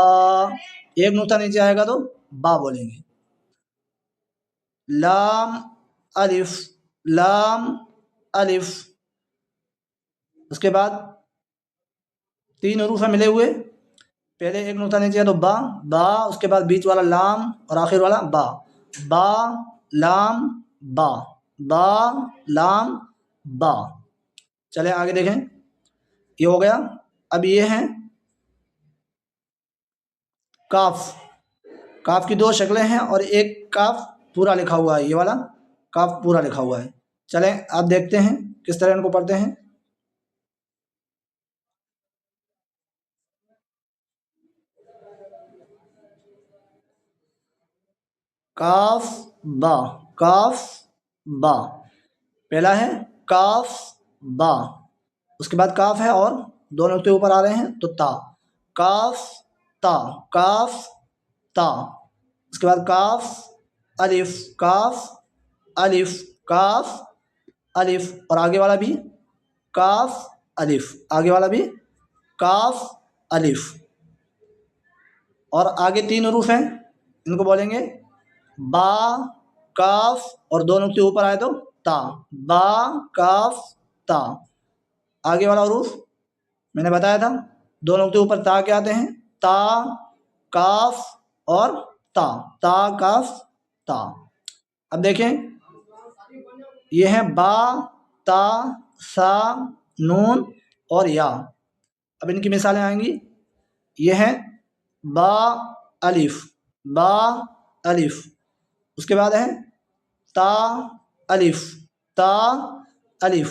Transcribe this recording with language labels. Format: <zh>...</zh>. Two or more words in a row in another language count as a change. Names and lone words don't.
<ur>ایک نقطہ نیچے آئے گا تو با بولیں گے، لام الف، لام الف۔ اس کے بعد 3 حروف ہیں ملے ہوئے، پہلے ایک نقطہ نیچے ہے تو با، با، اس کے بعد بیچ والا لام اور آخر والا با، با لام با، با لام با۔ چلیں آگے دیکھیں، یہ ہو گیا۔ اب یہ ہیں کاف۔ کاف کی 2 شکلیں ہیں اور ایک کاف پورا لکھا ہوا ہے، یہ والا کاف پورا لکھا ہوا ہے۔ چلیں آپ دیکھتے ہیں کس طرح ان کو پڑھتے ہیں۔ کاف با، کاف با۔ پہلا ہے کاف با، اس کے بعد کاف ہے اور 2 نقطے اوپر آ رہے ہیں تو تا، کاف تا، کاف تا۔ اس کے بعد کاف الف، کاف الف، کاف الف۔ اور آگے والا بھی کاف الف، آگے والا بھی کاف الف۔ اور آگے 3 حروف ہیں، ان کو بولیں گے با، کاف اور 2 نقطے اوپر آئے تو تا، با کاف تا۔ آگے والا حروف میں نے بتایا تھا، 2 نقطے اوپر تا کے آتے ہیں، تا، کاف اور تا، تا کاف تا۔ اب دیکھیں یہ ہیں با، تا، سا، نون اور یا۔ اب ان کی مثالیں آئیں گی، یہ ہیں با الف، با الف۔ اس کے بعد ہے تا الف، تا الف۔</ur>